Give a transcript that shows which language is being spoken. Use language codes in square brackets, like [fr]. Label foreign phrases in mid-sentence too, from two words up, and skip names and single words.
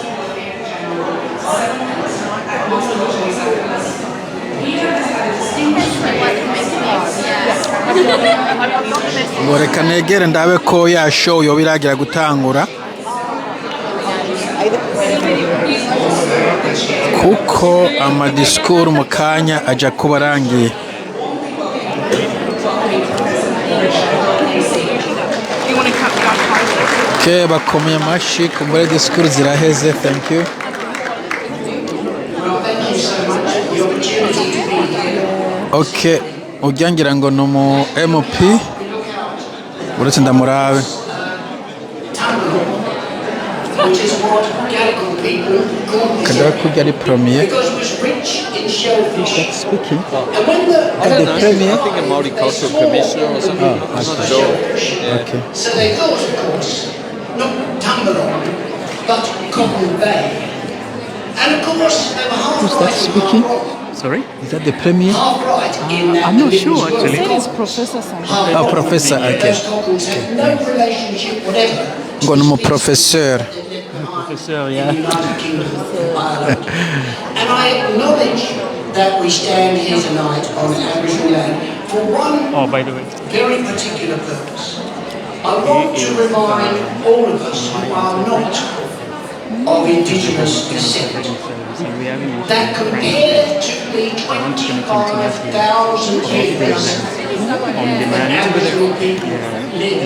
[rn] ngo reka negere ndabe ko ya show yo biragira gutangura. kuko amadisikuru mu kanya ajya kuba arangiye. Okay, bakomeye amashyi kumbure disikuru ziraheze. [en] Thank you. [rn] Okay, ujyangira ngo ni umu MP uretse ndamurabe. Kadara kujya ari premier. [en] Speaking. The premier. I think a multicultural commissioner or something. I'm not sure. Yeah. Okay. So they thought, of course, not Tumbalong, but Congo Bay. And of course, they were half Who's that right and speaking? half wrong. Sorry? Is that the premier? Half right in that I'm not the sure, Lindens actually. were. It is Professor something. Half Oh, wrong. professor, okay. Those couples have no relationship whatever. [rn] Ngo ni umu professeur. [en] Professor, In yeah. the United Kingdom of Ireland. And I acknowledge that we stand here tonight on Aboriginal land for one Oh, by the way. very particular purpose. I want to remind all of us who are not of indigenous descent that compared to the 25,000 years that Aboriginal people lived